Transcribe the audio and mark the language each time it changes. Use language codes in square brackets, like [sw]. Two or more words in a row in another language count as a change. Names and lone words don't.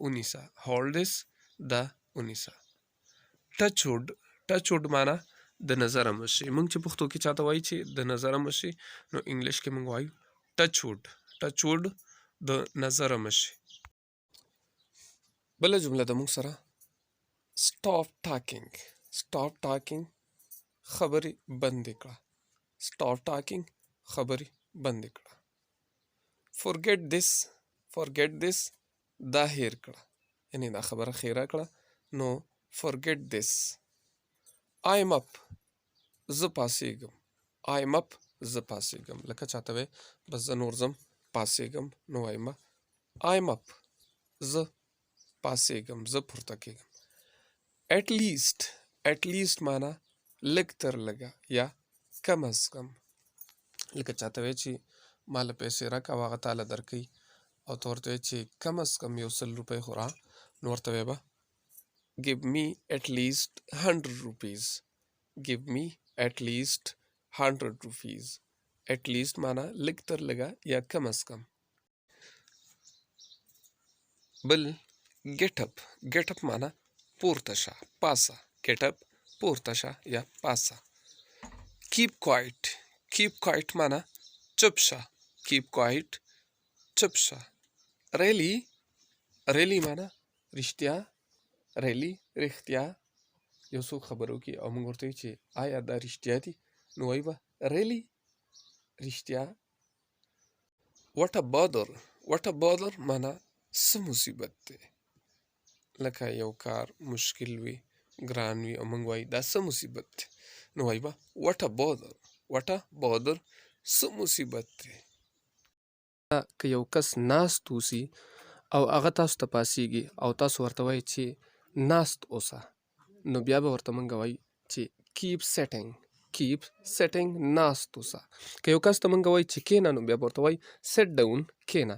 [ps] ونیسه [en] touch wood [ps] معنا د نظره مشي موږ چې پښتو کې چاته وایي چې د نظره مشي نو انګلیش کې موږ وایو [en] touch wood [ps] د نظره مشي بله جمله د موږ سره [en] stop talking [ps] خبرې بندې کړه [en] forget this [ps] دا هیر کړه یعنی دا خبره خیره کړه نو [en] forget this I'm up [ps] زه پاسېږم لکه چاته وایي بس زه نور ځم پاسېږم نو وایم [en] I'm up [ps] زه پاسېږم زه پورته کېږم [en] at least [ps] معنا لږ تر لږه یا [ur] کم از کم [ps] لکه چاته وایي چې ما له پیسې راکړه او هغه تاله درکوي او ته ورته وایي چې [ur] کم از کم [ps] 100 روپۍ خو را نو ورته وایي به [en] give me at least 100 rupees at least [ps] معنا لږ تر لږه یا [ur] کم از کم [ps] بل [en] get up [ps] معنا پورته شه پاسه [en] get up [ps] پورته شه یا پاسه [en] keep quiet [ps] معنا چپ شه really معنا رښتیا یو څوک خبرو کې او موږ ورته وایو چې آیا دا رښتیا دي نو وایي به really رښتیا [en] what a bother [ps] معنا څه مصیبت دی لکه یو کار مشکل وي ګران وي او موږ وایو دا څه مصیبت دی نو وایي به [en] what a bother [ps] څه مصیبت دی که یو کس ناست اوسي او هغه تاسو ته پاسیږي او تاسو ورته وایئ چې ناست اوسه، نو بیا به ورته موږ وایو چې [en] keep sitting [ps] ناست اوسه. که یو کس ته موږ وایو چې کېنه، نو بیا به ورته وایو [en] sit down [ps] کېنه.